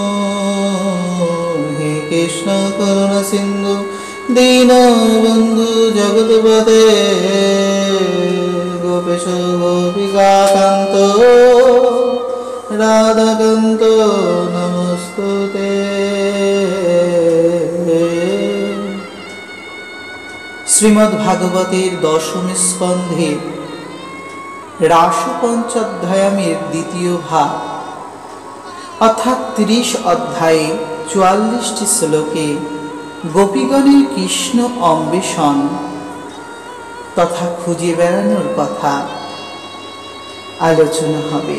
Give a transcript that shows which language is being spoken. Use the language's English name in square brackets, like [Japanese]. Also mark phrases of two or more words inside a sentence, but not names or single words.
[Sanskrit] हे कृष्ण करुणा सिंधु दीनबंधु जगतपते गोपेश गोपिकान्त राधाकान्त नमस्तुते। [Bangla] শ্রীমদ্ভাগবতের দশম স্কন্ধে রাসপঞ্চধ্যায়ামের দ্বিতীয় ভাগ অর্থাৎ ৩০ অধ্যায়ে ৪৪টি শ্লোকে গোপীগণের কৃষ্ণ অন্বেষণ তথা খুঁজে বেড়ানোর কথা আলোচনা হবে।